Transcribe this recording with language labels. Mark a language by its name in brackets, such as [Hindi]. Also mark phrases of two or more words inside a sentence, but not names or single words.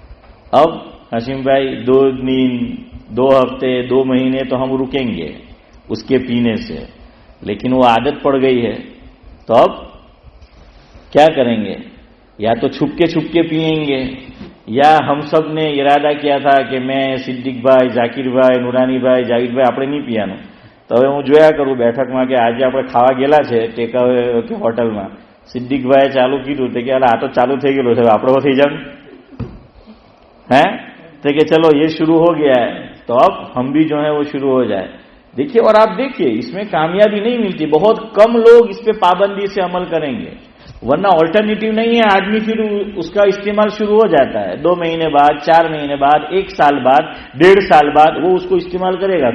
[Urdu] اب حشیم بھائی 2 دن 2 ہفتے 2 مہینے تو ہم رکیں گے اس کے پینے سے، لیکن وہ عادت پڑ گئی ہے، تو اب کیا کریں گے؟ یا تو چھپ کے پئیں گے، یا ہم سب نے ارادہ کیا تھا کہ میں [Gujarati] સિદ્દીક ભાઈ, ઝાકીર ભાઈ, નુરાની ભાઈ, જાવીદ ભાઈ આપણે નહીં પીવાનું, તો હવે હું જોયા કરું બેઠકમાં કે આજે આપણે ખાવા ગયેલા છે ટેકઅવે કે હોટલમાં, સિદ્દીક ભાઈએ ચાલુ કીધું તો કે આ તો ચાલુ થઈ ગયેલું છે, આપણે થઈ જાવ [Urdu] ہیں تو کہ چلو یہ شروع ہو گیا ہے تو اب ہم بھی جو ہے وہ شروع ہو جائے. دیکھیے، اور آپ دیکھیے اس میں کامیابی نہیں ملتی، بہت کم لوگ اس پہ پابندی سے عمل کریں گے، ورنہ آلٹرنیٹو نہیں ہے. آدمی پھر اس کا استعمال شروع ہو جاتا ہے، 2 مہینے بعد، 4 مہینے بعد، 1 سال بعد، 1.5 سال بعد وہ اس کو استعمال کرے گا.